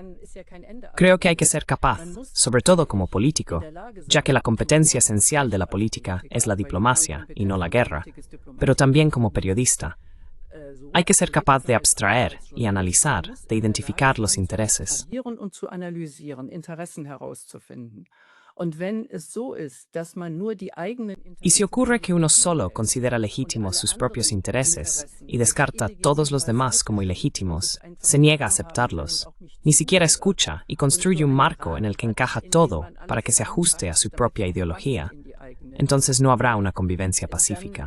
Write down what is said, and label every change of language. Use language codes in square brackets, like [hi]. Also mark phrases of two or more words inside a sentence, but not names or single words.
[es] Creo que hay que ser capaz, sobre todo como político, ya que la competencia esencial de la política es la diplomacia y no la guerra, pero también como periodista. Hay que ser capaz de abstraer y analizar, de identificar los intereses. [de] Und wenn es so ist, dass man nur die eigenen [es] Y si ocurre que uno solo considera legítimos sus propios intereses y descarta a todos los demás como ilegítimos, se niega a aceptarlos, ni siquiera escucha y construye un marco en el que encaja todo para que se ajuste a su propia ideología, entonces no habrá una convivencia pacífica.